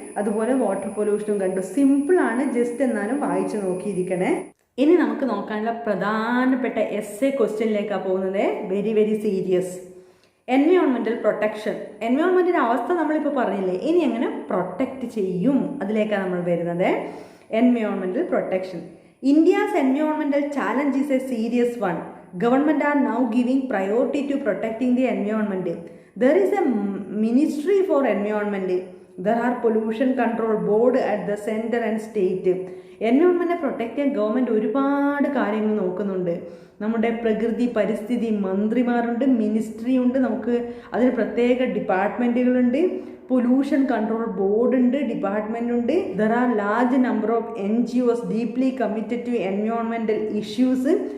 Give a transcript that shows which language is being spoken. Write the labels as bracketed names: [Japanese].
[Malayalam] അതുപോലെ വാട്ടർ പൊല്യൂഷനും കണ്ടു. സിമ്പിളാണ്, ജസ്റ്റ് എന്നാലും വായിച്ചു നോക്കിയിരിക്കണേ. ഇനി നമുക്ക് നോക്കാനുള്ള പ്രധാനപ്പെട്ട എസ്സേ ക്വസ്റ്റ്യനിലേക്കാണ് പോകുന്നത്. [English] Very very serious. Environmental protection. [Malayalam] എൻവയോൺമെൻറ്റിൻ്റെ അവസ്ഥ നമ്മളിപ്പോൾ പറഞ്ഞില്ലേ, ഇനി എങ്ങനെ പ്രൊട്ടക്റ്റ് ചെയ്യും, അതിലേക്കാണ് നമ്മൾ വരുന്നത്. [English] Environmental protection. India's environmental challenge is a serious one. Government are now giving priority to protecting the environment. There is a ministry for environment. There are pollution control board at the center and state. [Malayalam] എൻവയോൺമെൻറ്റിനെ protect ചെയ്യാൻ government ഒരുപാട് കാര്യങ്ങൾ നോക്കുന്നുണ്ട്. നമ്മുടെ പ്രകൃതി പരിസ്ഥിതി മന്ത്രിമാരുണ്ട്, ministry ഉണ്ട്, നമുക്ക് അതിന് പ്രത്യേക ഡിപ്പാർട്ട്മെൻറ്റുകളുണ്ട്, പൊല്യൂഷൻ കൺട്രോൾ ബോർഡ് ഉണ്ട്, ഡിപ്പാർട്ട്മെൻ്റ് ഉണ്ട്. [English] There are large number of NGOs deeply committed to environmental issues.